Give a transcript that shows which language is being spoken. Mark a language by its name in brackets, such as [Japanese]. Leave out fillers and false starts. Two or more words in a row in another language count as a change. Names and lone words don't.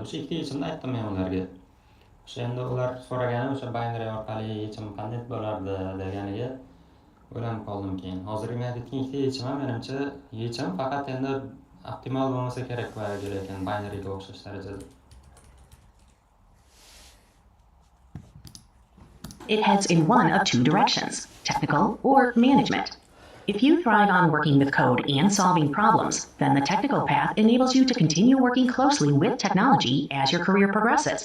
[Uzbek] O'sha ikkita yechimni aytdim men ularga. O'sha endi ular so'ragani o'sha binary orqali yechim qanday bo'lardi deganiga o'ylanib qoldim keyin. Hozirgi men aytgan ikkita yechim ham menimcha yechim, faqat endi optimal bo'lmasa kerak va lekin binaryga o'xshash darajada. [English] It heads in one of two directions, technical or management. If you thrive on working with code and solving problems, then the technical path enables you to continue working closely with technology as your career progresses.